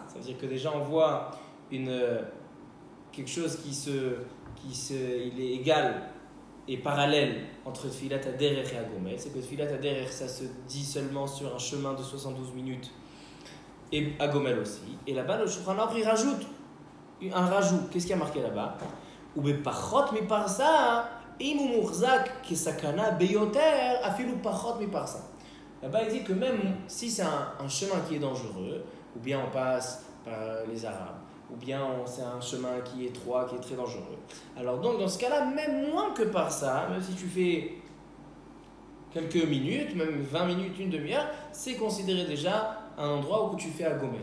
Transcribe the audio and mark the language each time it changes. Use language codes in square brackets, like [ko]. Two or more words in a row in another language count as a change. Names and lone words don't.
[fr] Ça veut dire que déjà on voit quelque chose il est égal et parallèle entre Tfilat HaDerech et HaGomel. C'est que Tfilat HaDerech, ça se dit seulement sur un chemin de 72 minutes et HaGomel aussi. Et là-bas, le Shulchan Aruch, il rajoute un rajout. Qu'est-ce qu'il y a marqué là-bas? [he] או בפחות מפרסה, אם מוחזק כסכנה ביותר, אפילו פחות מפרסה. [fr] Là-bas, il dit que même si c'est un chemin qui est dangereux, ou bien on passe par les Arabes, ou bien c'est un chemin qui est étroit, qui est très dangereux. Alors donc, dans ce cas-là, même moins que par ça, même si tu fais quelques minutes, même 20 minutes, une demi-heure, c'est considéré déjà un endroit où tu fais à Gomel.